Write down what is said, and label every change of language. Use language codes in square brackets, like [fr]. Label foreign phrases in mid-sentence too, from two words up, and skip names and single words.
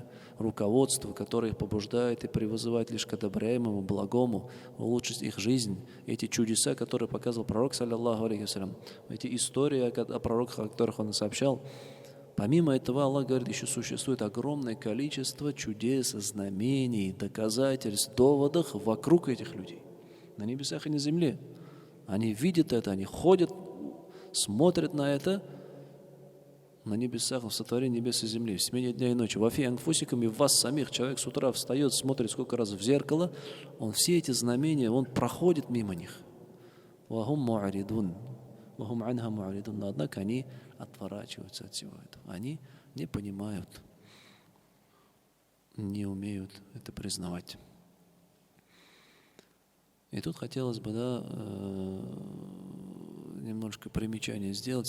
[ru] руководства, которые их побуждают и призывают лишь к одобряемому, благому, улучшить их жизнь, эти чудеса, которые показывал пророк, [ar] صلى الله عليه وسلم, [ru] эти истории о пророках, о которых он сообщал, помимо этого, Аллах говорит, еще существует огромное количество чудес, знамений, доказательств, доводов вокруг этих людей, на небесах и на земле. Они видят это, они ходят, смотрят на это, на небесах, в сотворении небес и земли, в смене дня и ночи. [ar] وفي أنفسكم, [ru] и в вас самих. Человек с утра встает, смотрит сколько раз в зеркало, он все эти знамения, он проходит мимо них. [ar] وهم معرضون، وهم عنها معرضون. [ru] Но однако они отворачиваются от всего этого. Они не понимают, не умеют это признавать. И тут хотелось бы, да, немножко примечание сделать.